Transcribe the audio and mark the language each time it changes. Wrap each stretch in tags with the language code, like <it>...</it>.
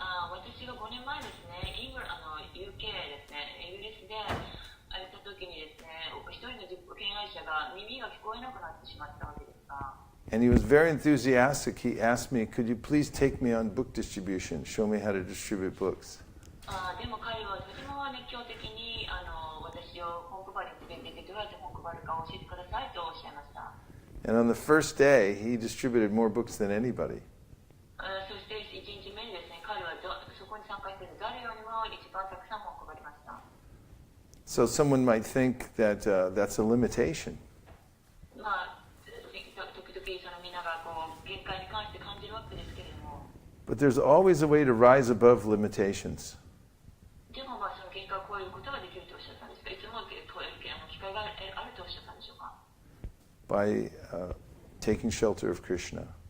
<ja>私が5年前ですね、UK ですね、イギリスで行った時にですね、一人の敬愛者が耳が聞こえなくなってしまったわけですが。</ja> <en>And he was very enthusiastic. He asked me, could you please take me on book distribution, show me how to distribute books.</en> <ja>でも彼はとても熱狂的に私を本配りに連れて行ってどうやって本配るか教えてくださいとおっしゃいました。</ja> <en>And on the first day, he distributed more books than anybody.</en> <ja>そして1日目にですね、彼はそこに参加している誰よりも一番たくさん本を配りました。</ja> <en>So someone might think that that's a limitation.</en> <ja>時々そのみんなが限界に関して感じるわけですけれども、</ja> <en>But there's always a way to rise above limitations.</en> <ja>でもその限界を超えることができるとおっしゃったんですか？いつも機会があるとおっしゃったんでしょうか？</ja> <en>By taking shelter of Krishna.</en>